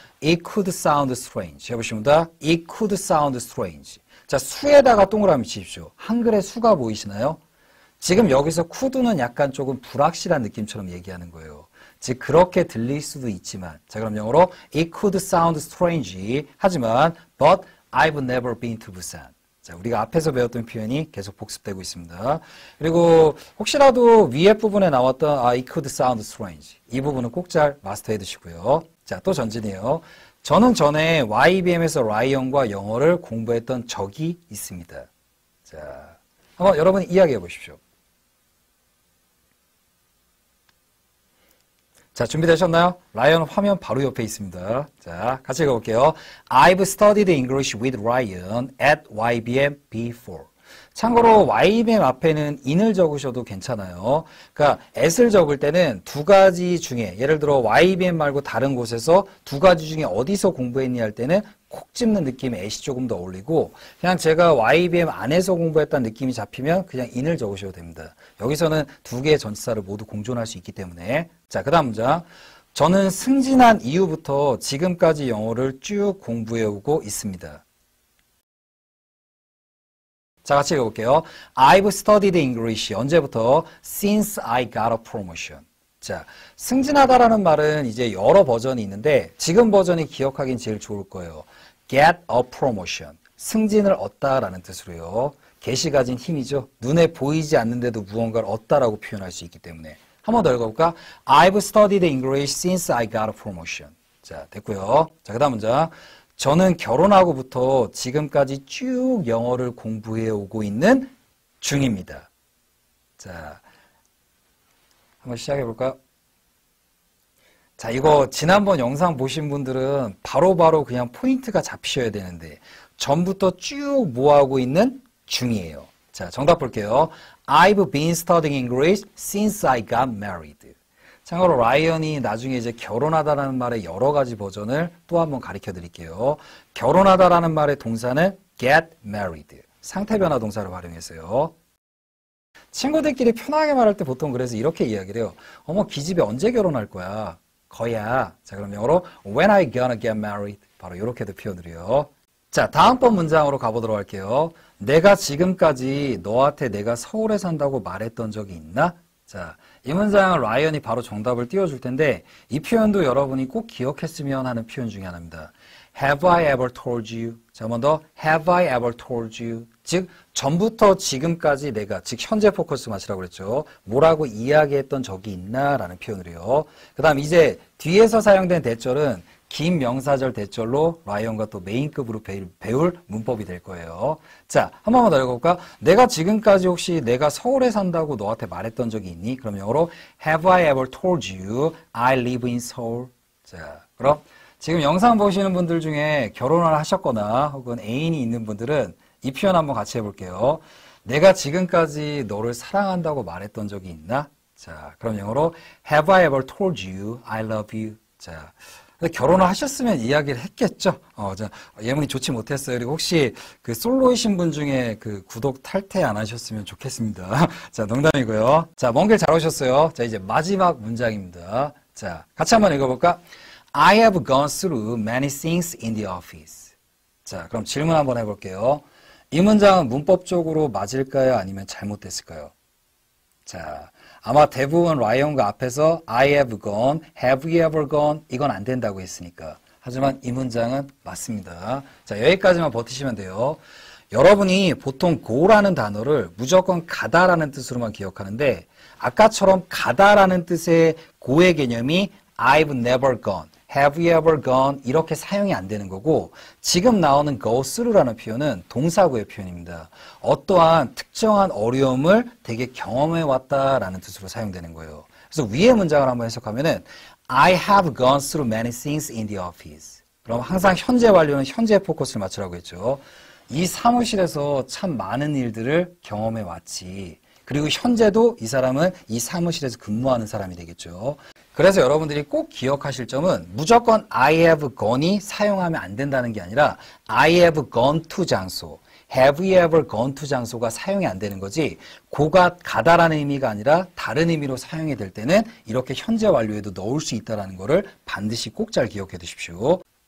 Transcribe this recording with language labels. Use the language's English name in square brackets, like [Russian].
[English] It could sound strange. [Korean] 해보십니다. [English] It could sound strange. [Korean] 자, 수에다가 동그라미 치십시오. 한글에 수가 보이시나요? 지금 여기서 could는 약간 조금 불확실한 느낌처럼 얘기하는 거예요. 즉 그렇게 들릴 수도 있지만 자, 그럼 영어로 [English] It could sound strange. [Korean] 하지만 [English] But I've never been to Busan. [Korean] 자, 우리가 앞에서 배웠던 표현이 계속 복습되고 있습니다. 그리고 혹시라도 위에 부분에 나왔던 [English] it could sound strange. [Korean] 이 부분은 꼭 잘 마스터해 두시고요. 자, 또 전진이에요. 저는 전에 YBM에서 라이언과 영어를 공부했던 적이 있습니다. 자, 한번 여러분 이야기해 보십시오. 자, 준비되셨나요? 라이언 화면 바로 옆에 있습니다. 자, 같이 읽어볼게요. [English] I've studied English with Ryan at YBM before. [Korean] 참고로 YBM 앞에는 in을 적으셔도 괜찮아요. 그러니까 at을 적을 때는 두 가지 중에 예를 들어 YBM 말고 다른 곳에서 두 가지 중에 어디서 공부했니 할 때는 콕 집는 느낌의 at이 조금 더 어울리고 그냥 제가 YBM 안에서 공부했다는 느낌이 잡히면 그냥 in을 적으셔도 됩니다. 여기서는 두 개의 전치사를 모두 공존할 수 있기 때문에 자, 그 다음 문장. 저는 승진한 이후부터 지금까지 영어를 쭉 공부해오고 있습니다. 자, 같이 읽어볼게요. [English] I've studied English. [Korean] 언제부터? [English] Since I got a promotion. [Korean] 자, 승진하다라는 말은 이제 여러 버전이 있는데 지금 버전이 기억하긴 제일 좋을 거예요. [English] Get a promotion. [Korean] 승진을 얻다라는 뜻으로요. get이 가진 힘이죠. 눈에 보이지 않는데도 무언가를 얻다라고 표현할 수 있기 때문에. 한 번 더 읽어볼까? [English] I've studied English since I got a promotion. [Korean] 자, 됐고요. 자, 그 다음 문장. 저는 결혼하고부터 지금까지 쭉 영어를 공부해 오고 있는 중입니다. 자, 한번 시작해 볼까요? 자, 이거 지난번 영상 보신 분들은 바로바로 그냥 포인트가 잡히셔야 되는데 전부터 쭉 뭐하고 있는 중이에요. 자, 정답 볼게요. [English] I've been studying English since I got married. [Korean] 참고로 라이언이 나중에 이제 결혼하다라는 말의 여러 가지 버전을 또 한번 가르쳐 드릴게요. 결혼하다라는 말의 동사는 get married. 상태 변화 동사를 활용했어요. 친구들끼리 편하게 말할 때 보통 그래서 이렇게 이야기를 해요. 어머, 기집애 언제 결혼할 거야? 거야. 자, 그럼 영어로 [English] when are you gonna get married? [Korean] 바로 이렇게도 표현을 해요. 자, 다음번 문장으로 가보도록 할게요. 내가 지금까지 너한테 내가 서울에 산다고 말했던 적이 있나? 자, 이 문장은 라이언이 바로 정답을 띄워줄 텐데 이 표현도 여러분이 꼭 기억했으면 하는 표현 중에 하나입니다. [English] Have I ever told you? [Korean] 자, 한 번 더. [English] Have I ever told you? [Korean] 즉, 전부터 지금까지 내가, 즉 현재 포커스 맞추라고 그랬죠. 뭐라고 이야기했던 적이 있나? 라는 표현을 해요. 그 다음 이제 뒤에서 사용된 대절은 긴 명사절 대절로 라이언과 또 메인급으로 배울 문법이 될 거예요. 자, 한 번만 더 읽어볼까? 내가 지금까지 혹시 내가 서울에 산다고 너한테 말했던 적이 있니? 그럼 영어로 [English] Have I ever told you I live in Seoul? [Korean] 자, 그럼 지금 영상 보시는 분들 중에 결혼을 하셨거나 혹은 애인이 있는 분들은 이 표현 한번 같이 해볼게요. 내가 지금까지 너를 사랑한다고 말했던 적이 있나? 자, 그럼 영어로 [English] Have I ever told you I love you? [Korean] 자, 결혼을 하셨으면 이야기를 했겠죠. 자, 예문이 좋지 못했어요. 그리고 혹시 그 솔로이신 분 중에 그 구독 탈퇴 안 하셨으면 좋겠습니다. 자, 농담이고요. 자, 먼 길 잘 오셨어요. 자, 이제 마지막 문장입니다. 자, 같이 한번 읽어볼까? [English] I have gone through many things in the office. [Korean] 자, 그럼 질문 한번 해볼게요. 이 문장은 문법적으로 맞을까요? 아니면 잘못됐을까요? 자, 아마 대부분 라이언과 앞에서 [English] I have gone, have you ever gone [Korean] 이건 안 된다고 했으니까. 하지만 이 문장은 맞습니다. 자, 여기까지만 버티시면 돼요. 여러분이 보통 go라는 단어를 무조건 가다라는 뜻으로만 기억하는데 아까처럼 가다라는 뜻의 go의 개념이 [English] I've never gone, have you ever gone [Korean] 이렇게 사용이 안 되는 거고 지금 나오는 go through라는 표현은 동사구의 표현입니다. 어떠한 특정한 어려움을 되게 경험해 왔다라는 뜻으로 사용되는 거예요. 그래서 위의 문장을 한번 해석하면은 [English] I have gone through many things in the office. [Korean] 그럼 항상 현재 완료는 현재 포커스를 맞추라고 했죠. 이 사무실에서 참 많은 일들을 경험해 왔지. 그리고 현재도 이 사람은 이 사무실에서 근무하는 사람이 되겠죠. 그래서 여러분들이 꼭 기억하실 점은 무조건 [English] I have gone [Korean] 이 사용하면 안 된다는 게 아니라 [English] I have gone to [Korean] 장소, [English] have you ever gone to [Korean] 장소가 사용이 안 되는 거지 고가 가다라는 의미가 아니라 다른 의미로 사용이 될 때는 이렇게 현재 완료에도 넣을 수 있다는 거를 반드시 꼭 잘 기억해 두십시오.